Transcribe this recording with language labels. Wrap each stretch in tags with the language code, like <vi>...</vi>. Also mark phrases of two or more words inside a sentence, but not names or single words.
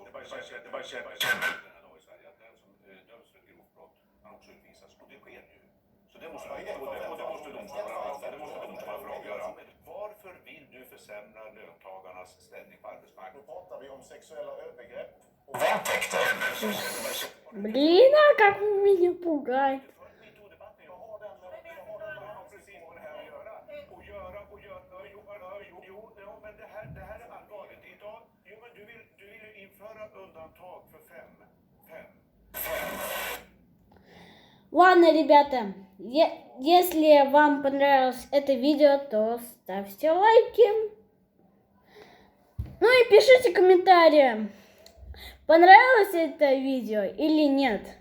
<sv>Det bara känner den här dagen i Sverige att den som döms för ett grovt brott, han också utvisas. Och det sker ju. Så det måste domstolarna få avgöra. Varför vill du försämra löntagarnas ställning på arbetsmarknaden? Då pratar vi om sexuella övergrepp och våldtäkter.</sv> <ru>Блин, а как вы меня пугаете.</ru> <sv>Det här är allvarligt. Idag, men du vill ju införa undantag för fem.</sv> <ru>Ладно, ребята, если вам понравилось это видео, то ставьте лайки. Ну и пишите комментарии, понравилось это видео или нет.</ru>